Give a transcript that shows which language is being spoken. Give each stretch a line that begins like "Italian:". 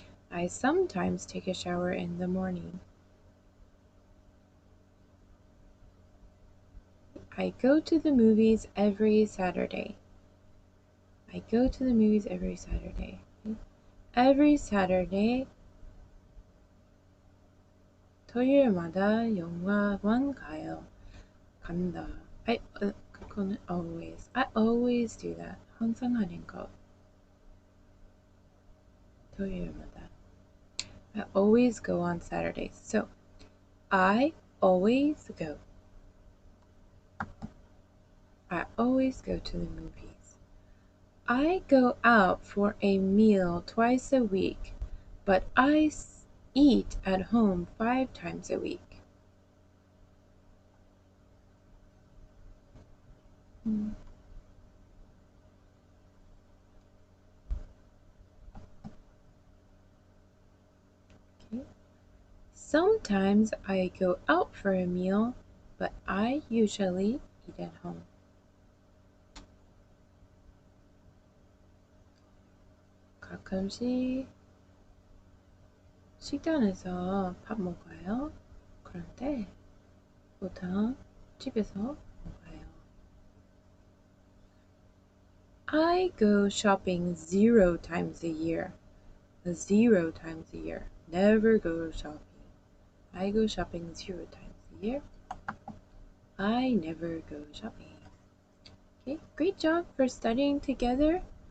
English: I sometimes take a shower in the morning. I go to the movies every Saturday. I go to the movies every Saturday. Every Saturday
Korean: 토요일마다 영화관 가요. 간다. 그거는 always.
English: I always do that.
Korean: 항상 하는 거. 토요일마다.
English: I always go on Saturdays. So, I always go. I always go to the movies. I go out for a meal twice a week, but I eat at home 5 times a week. Okay. Sometimes I go out for a meal, but I usually eat at home.
Korean: 가끔씩 식당에서 밥 먹어요. 그런데 보통 집에서 먹어요.
English: I go shopping 0 times a year. 0 times a year. Never go shopping. I go shopping 0 times a year. I never go shopping. Okay, great job for studying together.